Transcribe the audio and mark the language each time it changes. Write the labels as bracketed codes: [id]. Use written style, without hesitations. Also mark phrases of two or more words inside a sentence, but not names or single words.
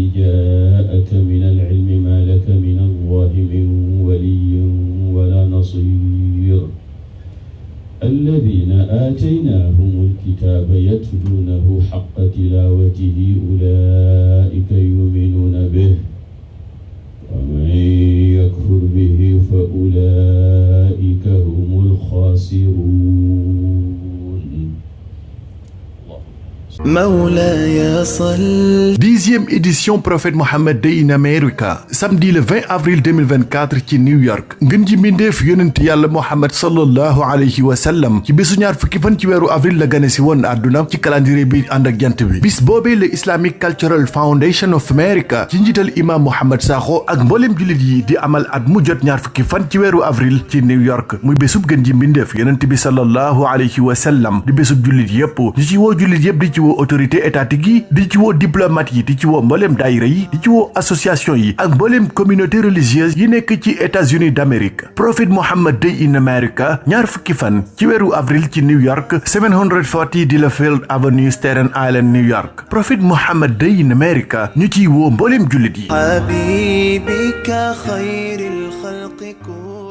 [ar] جاءك من العلم ما لك من الله من ولي ولا نصير الذين آتيناهم الكتاب يتلونه حق تلاوته أولئك يؤمنون به ومن يكفر به فأولئك هم الخاسرون. مولاي صل. [wo] 10e édition Prophète Mohammed Day in America [fr] samedi le 20 avril 2024 [wo] ci New York ngën ji mbindeef yonent yàlla Mohammed [ar] صلى الله عليه وسلم [wo] ci bisu ñaar fukki fan ci weeru avril la gane si woon àdduna ci calendrier bi ànd ak jant bi bis boobee le Islamic Cultural Foundation of America ci njiital imam Mohamed Sakho ak mboolem jullit yi di amal at mu jot ñaar fukki fan ci weeru avril ci New York muy bésub gën ji mbindeef yonent bi [ar] صلى الله عليه وسلم [wo] di bésub jullit yépp di ci woo jullit yépp di ci woo [fr] autorité étatique [wo] yi di ci woo diplomate yi di ci woo mboolem daayira yi di ci woo association yi ak mboolem [fr] communauté religieuse [wo] yi nekk ci États-Unis d'Amérique. Prophet Muhammad Day in America ñaar fukki fan ci weeru avril ci New York 740 Delafield Avenue Staten Island New York. Prophet Muhammad Day in America ñu ciy woo mboolem jullit yi.